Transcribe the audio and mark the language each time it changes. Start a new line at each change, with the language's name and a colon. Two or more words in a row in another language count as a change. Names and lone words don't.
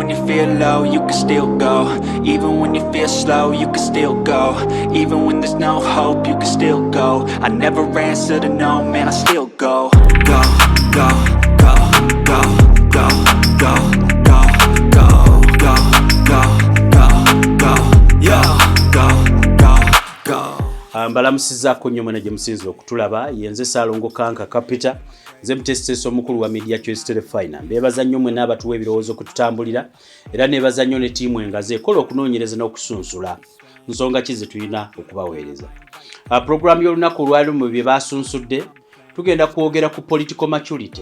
English: feel low, you can still go. Even when you feel slow, you can still go. Even when there's no hope, you can still go. I never answer to no, man, I still go. Go, go, go, go, go, go, go, go, go, go, go, go, yo, go, go, go.
Ganda: Mbalamusizaako nnyo mwena gye musinzira okutulaba yenze Ssaalongo Kanka Capital nze mutesiteesi omukulu wa Media Choice Telefina mbeebaza nnyo mwena abatuwa ebirowoozo okututambulira era neebaza nnyo ne ttiimu engazi ekola okunoonyereza n'okusunsula nsonga ki ze tulina okubaweereza. Puroguramu y'olunaku olwali mu bye baasunsudde tugenda kwogera ku
English: political maturity.